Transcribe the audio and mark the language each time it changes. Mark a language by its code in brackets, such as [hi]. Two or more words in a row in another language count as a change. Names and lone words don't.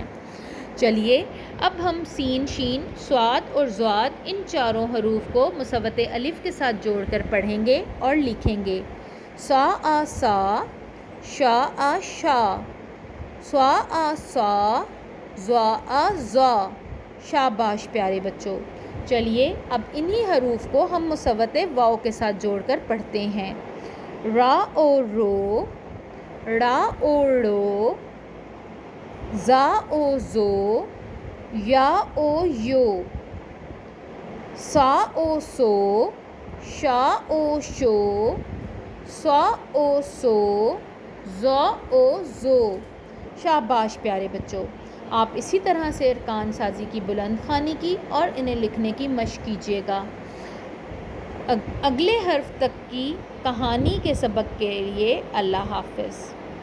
[ur] چلیے اب ہم سین، شین، صاد اور ضاد ان چاروں حروف کو مصوت الف کے ساتھ جوڑ کر پڑھیں گے اور لکھیں گے۔ سا آ سا، شا آ شا، سوا آ سوا، زوا آ زوا۔ شاباش پیارے بچوں، چلیے اب انہی حروف کو ہم مصوت واؤ کے ساتھ جوڑ کر پڑھتے ہیں۔ را او رو، ڑا او ڑو، زا او زو، یا او یو، سا او سو، شا او شو، سوا او سو، زو او زو۔ شاباش پیارے بچوں، آپ اسی طرح سے ارکان سازی کی بلند خوانی کی اور انہیں لکھنے کی مشق کیجیے گا۔ اگلے حرف تک کی کہانی کے سبق کے لیے اللہ حافظ۔